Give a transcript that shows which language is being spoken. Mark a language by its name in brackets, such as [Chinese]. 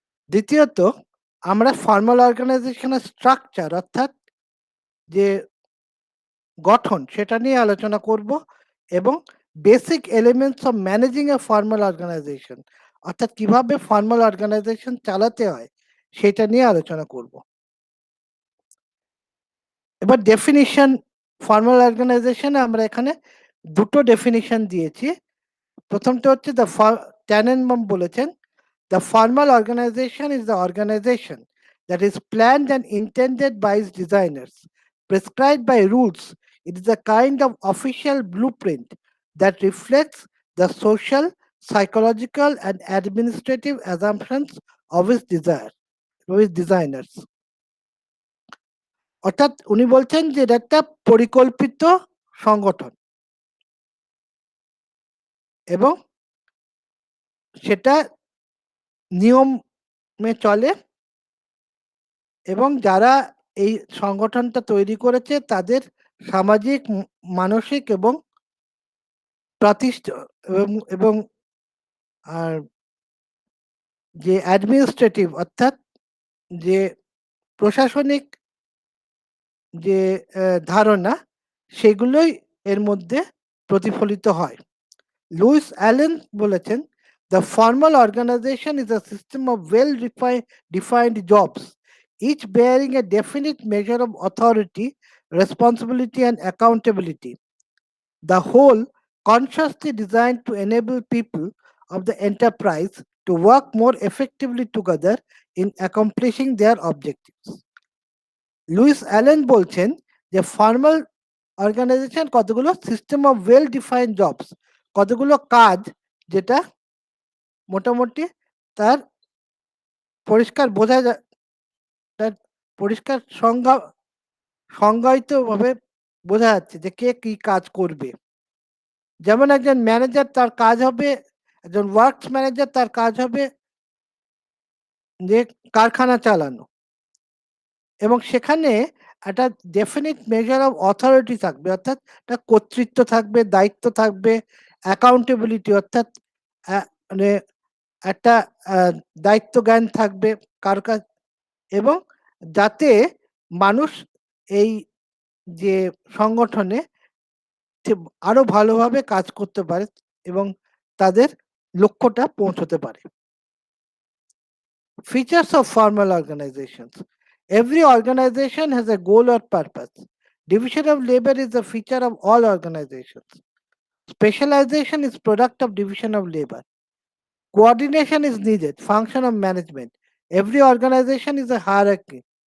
[Bangla] দ্বিতীয়ত আমরা ফর্মাল অর্গানাইজেশনের স্ট্রাকচার অর্থাৎ যে গঠন সেটা নিয়ে আলোচনা করব এবং [English] basic elements of managing a formal organization [Bangla] অর্থাৎ কিভাবে ফর্মাল অর্গানাইজেশন চালাতে হয় সেটা নিয়ে আলোচনা করব। এবার ডেফিনিশন, ফর্মাল অর্গানাইজেশনে আমরা এখানে দুটো ডেফিনিশন দিয়েছি। প্রথমটা হচ্ছে ট্যানেনবাম বলেছেন, [English] the formal organization is the organization that is planned and intended by its designers, prescribed by rules. It is a kind of official blueprint that reflects the social, psychological, and administrative assumptions of its designers. [Bangla] অর্থাৎ উনি বলছেন যে এটা একটা পরিকল্পিত সংগঠন এবং সেটা নিয়মে চলে এবং যারা এই সংগঠনটা তৈরি করেছে তাদের সামাজিক, মানসিক এবং এবং এবং আর যে অ্যাডমিনিস্ট্রেটিভ অর্থাৎ যে প্রশাসনিক যে ধারণা সেগুলোই এর মধ্যে প্রতিফলিত হয়। লুইস অ্যালেন বলেছেন, [English] "The formal organization is a system of defined jobs, each bearing a definite measure of authority, responsibility, and accountability. The whole consciously designed to enable people of the enterprise to work more effectively together in accomplishing their objectives." [Bangla] Luis Allen বলছেন যে formal organisation কতগুলো [English] system of well defined jobs, [Bangla] কতগুলো কাজ যেটা মোটামুটি তার পরিষ্কার বোঝা যায়, তার পরিষ্কার সংজ্ঞায়িতভাবে বোঝা যাচ্ছে যে কে কি কাজ করবে। যেমন একজন ম্যানেজার তার কাজ হবে, একজন ওয়ার্কস ম্যানেজার তার কাজ হবে যে কারখানা চালানো এবং সেখানে একটা [English] definite measure of authority [Bangla] থাকবে, অর্থাৎ একটা কর্তৃত্ব থাকবে, দায়িত্ব থাকবে, অ্যাকাউন্টেবিলিটি অর্থাৎ মানে একটা দায়িত্ব জ্ঞান থাকবে কার কাছ এবং যাতে মানুষ এই যে সংগঠনে আরো ভালোভাবে কাজ করতে পারে এবং তাদের লক্ষ্যটা পৌঁছতে পারে। [English] Features of formal organizations. Every organization has a goal or purpose. Division of labor is a feature of all organizations. Specialization is product of division of labor. Coordination is needed, function of management. Every organization is a hierarchy.